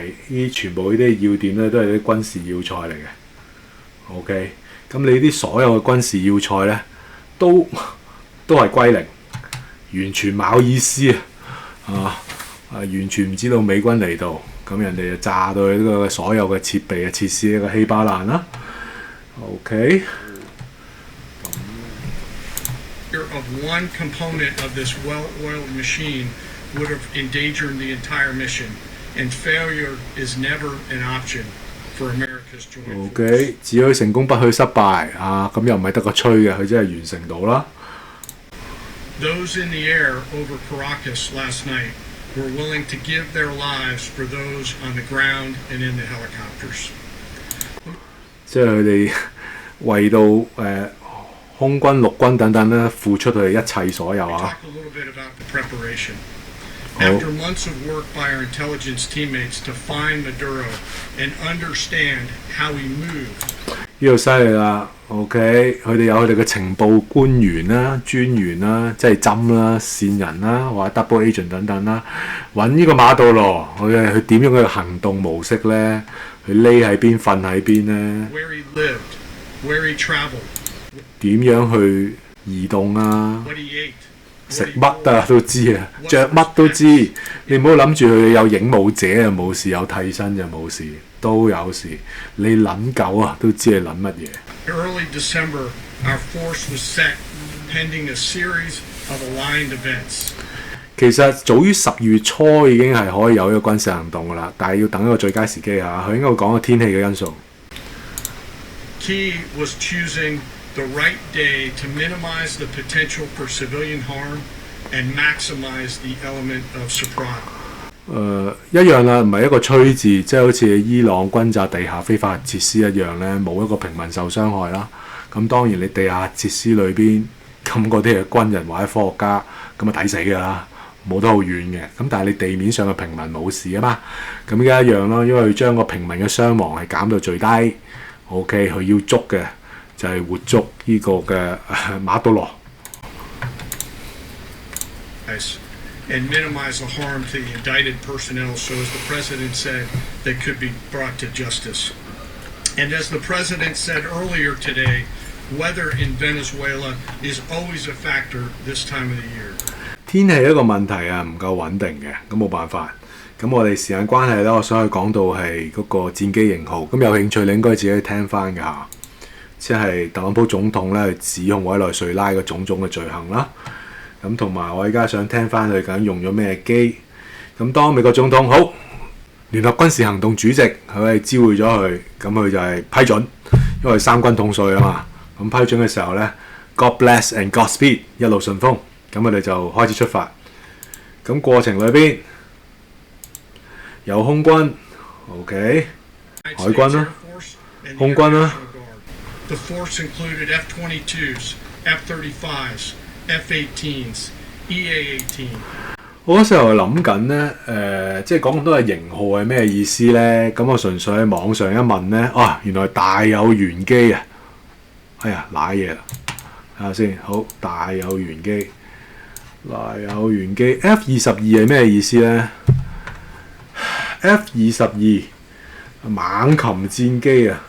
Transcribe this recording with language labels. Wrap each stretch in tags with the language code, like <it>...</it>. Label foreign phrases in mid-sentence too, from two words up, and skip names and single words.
<yue>呢全部呢啲要點咧，都係啲軍事要塞嚟嘅。OK， 咁你啲所有嘅軍事要塞咧，都係歸零。完全冇意思完全唔知道美軍嚟到，咁人哋就炸到呢個所有嘅設備嘅設施一個稀巴爛啦。OK，</yue> <en>of one component of this well-oiled machine would have endangered the entire mission, and failure is never an option for America's joint</en> <yue>OK， 只許成功不許失敗啊！咁又唔係得個吹嘅，佢真係完成到啦。</yue> <en>Those in the air over Caracas last night were willing to give their lives for those on the ground and in the helicopters.</en> <yue>即係佢哋為到空軍、陸軍等等咧，付出佢哋一切所有</yue> <en>Talk</en> <yue>啊！</yue> <en>a little bit about the preparation. After months of work by our intelligence teammates to find Maduro and understand how he moved,</en> <yue>呢度犀利啦 ，OK， 佢哋有佢哋嘅情報官員啦、專員啦，即係針啦、線人啦，或者</yue> <en>double agent</en> <yue>等等啦，揾呢個馬杜羅，佢點樣嘅行動模式咧？佢匿喺邊、瞓喺邊咧？</yue> <en>where he lived, where he traveled,</en> <yue>點樣去移動啊？</yue> <en>what he ate,</en> <yue>食</yue> <en>what he</en> <yue>乜啊</yue> <en>wore.</en> <yue>都知啊，着乜都知。你唔好諗住佢有影武者就冇事，有替身就冇事，都有事。你諗夠啊，都知你諗乜嘢。</yue> <en>Early December, our force was set pending a series of aligned events.</en> <yue>其實早於10月初已經係可以有呢個軍事行動㗎啦，但係要等一個最佳時機嚇。佢應該會講個天氣嘅因素。</yue> <en>Key was choosing the right day to minimize the potential for civilian harm and maximize the element of surprise.</en> <yue>一樣啦，唔係一個吹字，即係好似伊朗轟炸地下非法設施一樣咧，冇一個平民受傷害啦。咁當然你地下設施裏邊咁嗰啲係軍人或者科學家，咁啊抵死㗎啦，冇得好遠嘅。咁但係你地面上嘅平民冇事啊嘛，咁而家一樣咯，因為佢將個平民嘅傷亡係減到最低。OK， 佢要捉嘅就係活捉呢個嘅馬杜羅。</yue> <en>And minimize the harm to the indicted personnel, so as the president said, they could be brought to justice. And as the president said earlier today, weather in Venezuela is always a factor this time of the year.</en> <yue>天氣一個問題啊，唔夠穩定嘅，咁冇辦法。咁我哋時間關係咧，我想去講到係嗰個戰機型號。咁有興趣你應該自己聽翻㗎嚇，即係特朗普總統咧指控委內瑞拉嘅種種嘅罪行啦。咁同埋我而家想聽翻佢究竟用咗咩機。咁當美國總統好聯合軍事行動主席佢係召會咗佢，咁佢就係批准，因為三軍統帥啊嘛。咁批准嘅時候咧 ，</yue> <en>God bless and Godspeed</en> <yue>一路順風，咁我哋就開始出發。咁過程裏邊有空軍 ，OK， 海軍啦，空軍啦。</yue> <en>The force included F-22s, F-35s, F-18s, EA-18.</en> <yue>我嗰時候諗緊咧，即係講咁多嘅型號係咩意思咧？咁我純粹喺網上一問咧，原來大有玄機啊！哎呀，賴嘢啦，睇下先。好，大有玄機，大有玄機。F-22係咩意思咧？F-22猛禽戰機啊！</yue>